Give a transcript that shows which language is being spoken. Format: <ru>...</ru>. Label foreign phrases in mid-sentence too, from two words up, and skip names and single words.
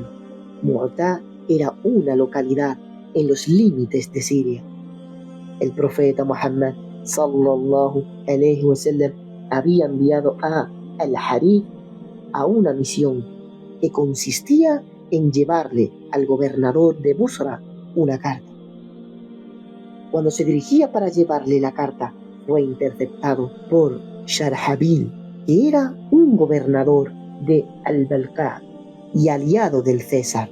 <es>Mu'tah era una localidad en los límites de Siria. El profeta Muhammad</es> <ar>صلى الله عليه وسلم</ar> <es>había enviado a Al-Harith a una misión que consistía en llevarle al gobernador de Busra una carta. Cuando se dirigía para llevarle la carta, fue interceptado por Sharhabil, que era un gobernador de Al-Balqa y aliado del César.</es>